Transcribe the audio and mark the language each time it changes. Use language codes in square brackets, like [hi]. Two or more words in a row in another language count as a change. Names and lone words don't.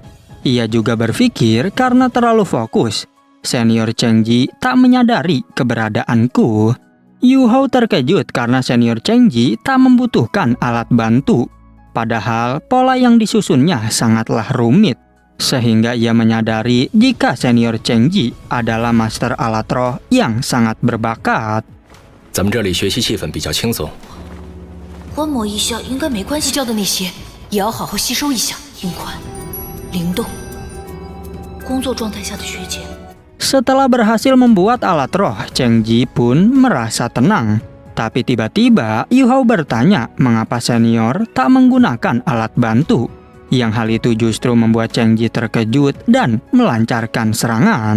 [id] Ia juga berpikir karena terlalu fokus, senior Cheng Ji tak menyadari keberadaanku. Yu Hao terkejut karena senior Cheng Ji tak membutuhkan alat bantu. Padahal pola yang disusunnya sangatlah rumit. Sehingga ia menyadari jika senior Cheng Ji adalah master alat roh yang sangat berbakat. [zh] 咱们这里学习气氛比较轻松。观摩一下应该没关系，教的那些也要好好吸收一下。音宽、灵动，工作状态下的学姐。 [id] Setelah berhasil membuat alat roh, Cheng Ji pun merasa tenang. Tapi tiba-tiba Yu Hao bertanya mengapa senior tak menggunakan alat bantu. Yang hal itu justru membuat Cheng Ji terkejut dan melancarkan serangan.